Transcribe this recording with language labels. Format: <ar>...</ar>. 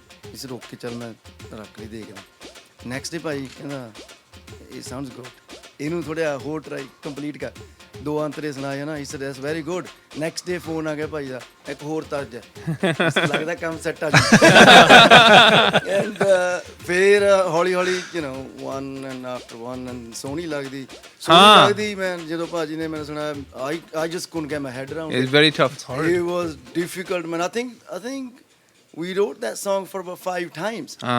<en>He said, "Okay,</en> <pa>चल मैं ਰੱਖ ਲਈ ਦੇਖਦਾ."</pa> <en>Next day</en> <pa>ਭਾਜੀ ਕਹਿੰਦਾ,</pa> <en>"It sounds good."</en> <pa>ਇਹਨੂੰ ਥੋੜਾ ਹੋਰ ਟਰਾਈ ਕੰਪਲੀਟ ਕਰ। ਦੋ ਅੰਤਰੇ ਸੁਣਾਏ ਨਾ।</pa> <en>He said, "That's very good." Next day</en> <pa>phone ਆ ਗਿਆ ਭਾਈ ਦਾ, ਇੱਕ ਹੋਰ ਤਰਜ ਹੈ। ਲੱਗਦਾ ਕੰਮ ਸੈੱਟ ਆ ਜੀ।</pa> <en>And</en> <pa>ਫਿਰ ਹੌਲੀ ਹੌਲੀ,</pa> <en>you know, one and after one, and</en> <pa>ਸੋਹਣੀ ਲੱਗਦੀ ਮੈਂ ਜਦੋਂ ਭਾਜੀ ਨੇ ਮੈਨੂੰ ਸੁਣਾਇਆ,</pa> <en>I just couldn't get my head around It's it. very tough. It was difficult, man. I think we wrote that song for about 5 times.</en>